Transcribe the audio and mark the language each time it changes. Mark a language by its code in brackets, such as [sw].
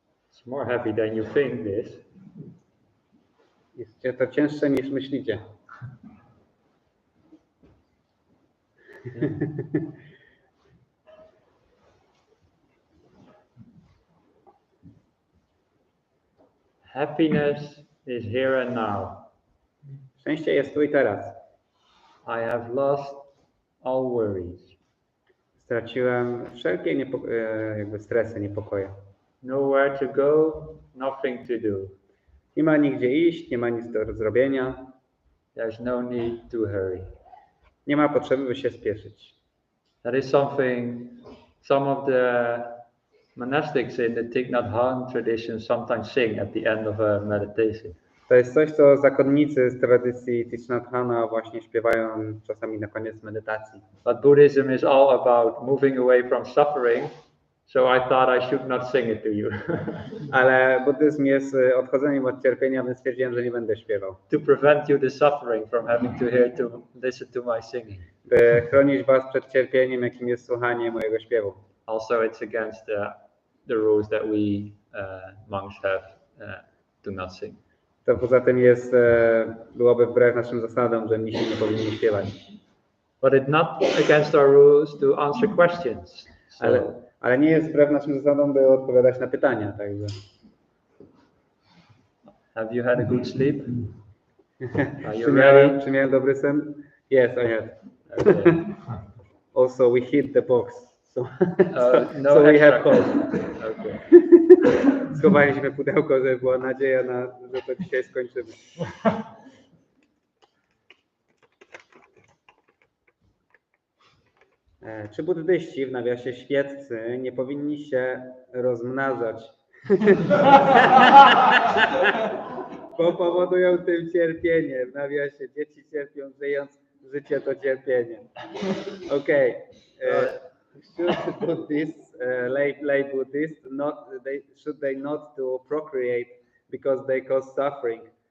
[en] It's more heavy than you think this. [pl] Jest to cięższe niż myślicie. [en] Happiness is here and now. [pl] Szczęście jest tu i teraz. [en] I have lost all worries. [pl] Straciłem wszelkie jakby stresy, niepokoje. [en] Nowhere to go, nothing to do. [pl] Nie ma nigdzie iść, nie ma nic do zrobienia. [en] There's no need to hurry. [pl] Nie ma potrzeby, by się spieszyć. [en] That is something some of the monastics in the Thich Nhat Hanh tradition sometimes sing at the end of a meditation. [pl] To jest coś, co zakonnicy z tradycji Thich Nhat Hanh właśnie śpiewają czasami na koniec medytacji. [en] But Buddhism is all about moving away from suffering, so I thought I should not sing it to you. [pl] Ale buddyzm jest odchodzeniem od cierpienia, więc stwierdziłem, że nie będę śpiewał. [en] To prevent you the suffering from having to listen to my singing. [pl] By chronić was przed cierpieniem, jakim jest słuchanie mojego śpiewu. [en] Also, it's against the rules that we monks have to not sing. [pl] To poza tym byłoby wbrew naszym zasadom, że mnisi nie powinni śpiewać. [en] But it's not against our rules to answer questions. So, [pl] Ale nie jest wbrew naszym zasadom, by odpowiadać na pytania. Także. [en] Have you had a good sleep? Are you ready? [pl] Czy miałem dobry sen? [en] Yes, I had. Okay. Also, we hit the box. So, No so we have extra. hope. Okay. [pl] Schowaliśmy pudełko, żeby była nadzieja, że to dzisiaj skończymy. Czy buddyści, w nawiasie świeccy, nie powinni się rozmnażać? Bo powodują tym cierpienie. W nawiasie dzieci cierpią, żyjąc, życie to cierpienie. [en] Okay. Should Buddhists, lay Buddhists, should they not to procreate because they cause suffering?